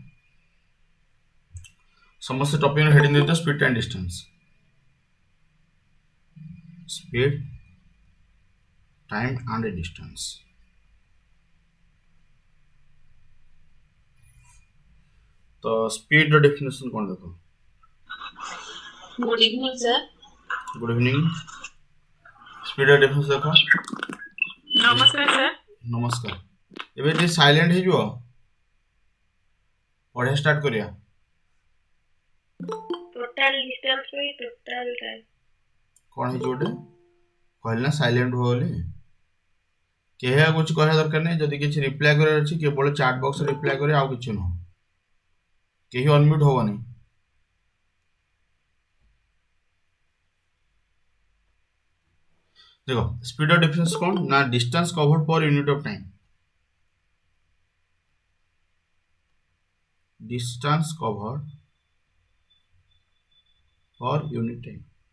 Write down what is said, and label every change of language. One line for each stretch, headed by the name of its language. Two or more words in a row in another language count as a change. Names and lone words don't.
Odia: ସମସ୍ତେ
English: topic heading
Odia: ଦେଇଦିଅ
English: speed and distance. speed time and distance.
Odia: ତ ସ୍ପିଡ୍ ର ଡେଫିନେସନ୍ କ'ଣ ଦେଖ?
English: Good evening, sir. good evening.
Odia: ସ୍ପିଡ୍ ର ଡେଫିନେସନ୍ ଦେଖ। ନମସ୍କାର ସାର୍। ନମସ୍କାର। ଏବେ ଟିକେ ସାଇଲେଣ୍ଟ ହେଇଯିବ, ପଢ଼ିବା ଷ୍ଟାର୍ଟ କରିବା।
English: Total distance by total time.
Odia: କ'ଣ ହେଇଛି ଗୋଟେ କହିଲି ନା ସାଇଲେଣ୍ଟ ହୁଅ ବୋଲି। କେହି ଆଉ କିଛି କହିବା ଦରକାର ନାହିଁ। ଯଦି କିଛି ରିପ୍ଲାଏ କରିବାର ଅଛି କେବଳ ଚାଟ୍ ବକ୍ସରେ ରିପ୍ଲାଏ କରିବେ, ଆଉ କିଛି ନୁହଁ। କେହି ଅନମ୍ୟୁଟ୍ ହବନି।
English: देखो speed of difference
Hindi: कौन ना
English: distance covered per unit of time. distance covered per unit time.